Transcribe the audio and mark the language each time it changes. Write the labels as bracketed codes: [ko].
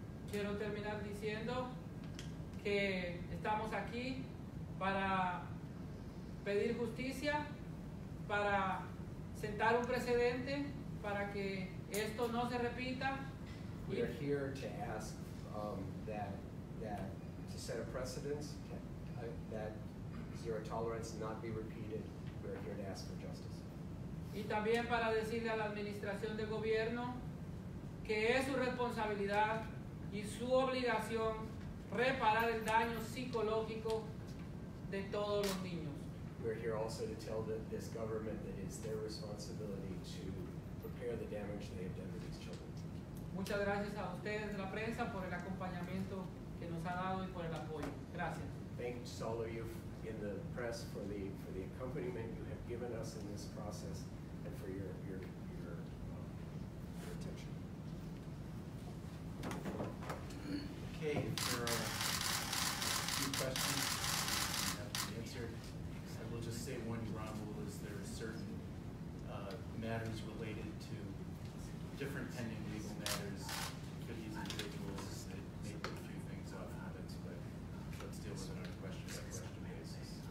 [es] Quiero terminar diciendo que estamos aquí para pedir justicia, para sentar un precedente, para que esto no se repita. [en] We are here to ask that to set a precedence, that zero tolerance not be repeated. We are here to ask for justice. [es] Y también para decirle a la administración de gobierno que es su responsabilidad y su obligación reparar el daño psicológico de todos los niños. [en] We're here also to tell this government that it's their responsibility to repair the damage they have done to these children. [es] Muchas gracias a ustedes de la prensa por el acompañamiento que nos ha dado y por el apoyo. Gracias. [en] Thanks to all of you in the press for the accompaniment you have given us in this process and for your attention. Okay, if there are a few questions you have to answer, I will just say one ground rule is there are certain matters related to different pending legal matters for these individuals that may put a few things off limits, but let's deal with it on a question-by-question basis.